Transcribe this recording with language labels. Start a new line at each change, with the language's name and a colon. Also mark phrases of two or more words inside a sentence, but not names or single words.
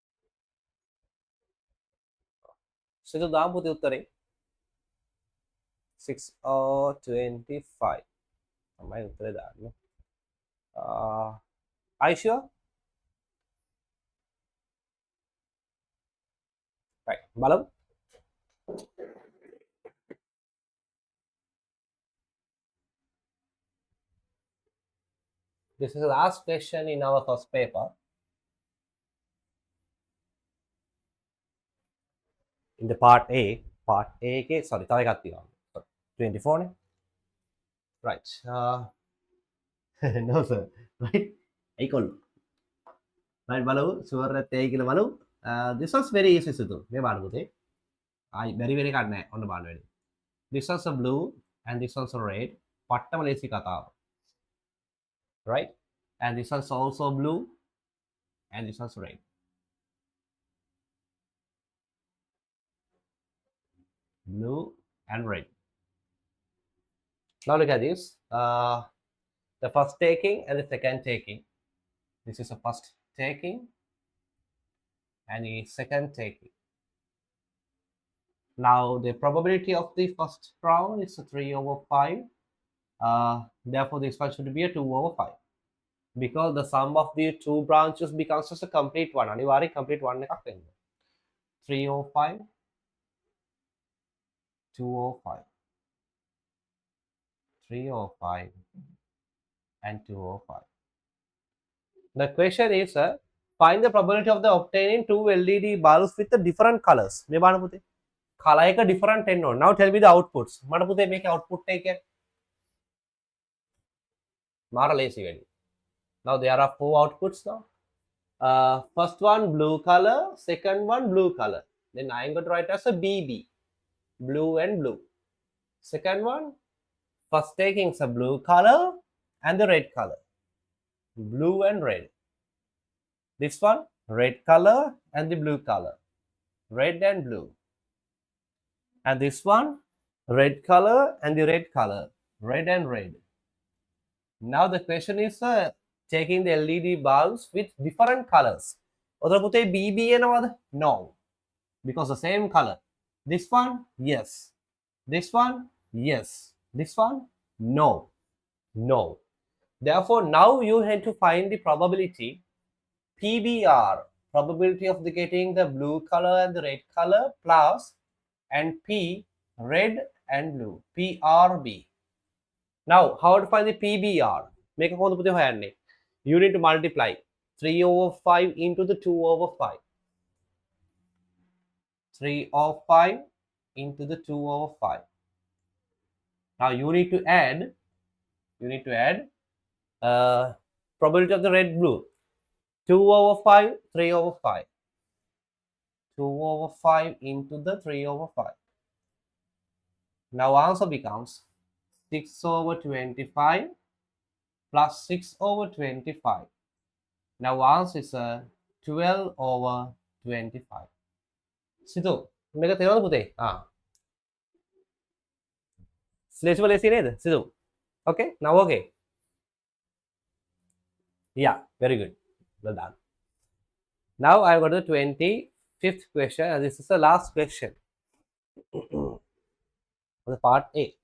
Sinhala: සිදු දාම් පුතේ උත්තරේ. 6:25. තමයි උත්තරේ දාන්න.
English: Are you sure? Right. බලමු. This is the last question in our first paper. In the part A
Sinhala: එකේ sorry තව එකක් තියෙනවා. 24 නේ.
English: Right. No sir. Right.
Sinhala: ඒකොල්ලෝ. Right බලමු. sure නැත් ඇයි කියලා බලමු.
English: This was very easy සුදු.
Sinhala: මේ බලන්න පුතේ. very very එකක් නැහැ. ඔන්න බලන්න වෙන්නේ.
English: This was a blue and this one's a red. පට්ටම ලේසි කතාව. Right? And this one's also blue and this one's red. Blue and red. Now look at this. The first taking and the second taking. This is the first taking and the second taking. Now the probability of the first round is 3/5. Therefore this one should be a 2/5 because the sum of the two branches becomes just a complete one.
Sinhala: අනිවාර්යෙන්
English: complete one
Sinhala: එකක් වෙන්න. 3/5, 2/5, 3/5 and 2/5.
English: The question is find the probability of the obtaining two LED bulbs with the different colors.
Sinhala: මේ බලන්න පුතේ. color එක different වෙන්න ඕන.
English: Now tell me the outputs.
Sinhala: මට පුතේ මේකේ output එක කියන්නේ මාර ලේසි වෙන්නේ.
English: Now there are four outputs now. First one blue color, second one blue color. Then I am going to write as a BB, blue and blue. Second one, first taking is a blue color and the red color, blue and red. This one, red color and the blue color, red and blue. And this one, red color and the red color, red and red. Now the question is taking the LED bulbs with different colors.
Sinhala: ඔතන පුතේ BB එනවද?
English: No. Because the same color. This one, yes. This one, yes. This one, no. No. Therefore, now you have to find the probability PBR, probability of the getting the blue color and the red color plus and P, red and blue, PRB. Now, how to find the PBR? Make a
Sinhala: කොහොමද පුතේ හොයන්නේ?
English: You need to multiply 3/5 into the 2/5. 3/5 into the 2/5. Now you need to add probability of the red blue. 2/5, 3/5. 2/5 into the 3/5. Now answer becomes 6/25 plus 6/25. Now answer is 12/25.
Sinhala: සිතු මේක තේරෙනවද පුතේ? ලේසිම ලේසි නේද? සිතු.
English: Okay? Now okay. Yeah, very good. Well done. Now I got the 25th question and this is the last question. The part A.